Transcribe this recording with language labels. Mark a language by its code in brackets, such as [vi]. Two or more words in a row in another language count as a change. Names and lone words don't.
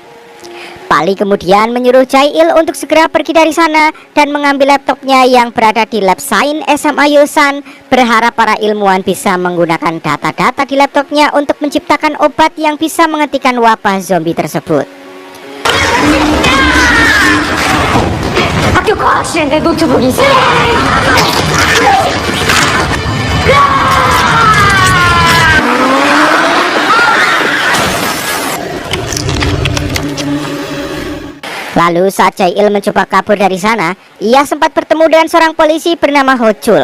[id] Pak Lee kemudian menyuruh Jae-il untuk segera pergi dari sana dan mengambil laptopnya yang berada di lab sains SMA Yosan, berharap para ilmuwan bisa menggunakan data-data di laptopnya untuk menciptakan obat yang bisa menghentikan wabah zombie tersebut. [ko] 학교 과학실에 내 노트북이 있어. [id] Lalu saat Jae-il mencoba kabur dari sana, ia sempat bertemu dengan seorang polisi bernama Ho Chul.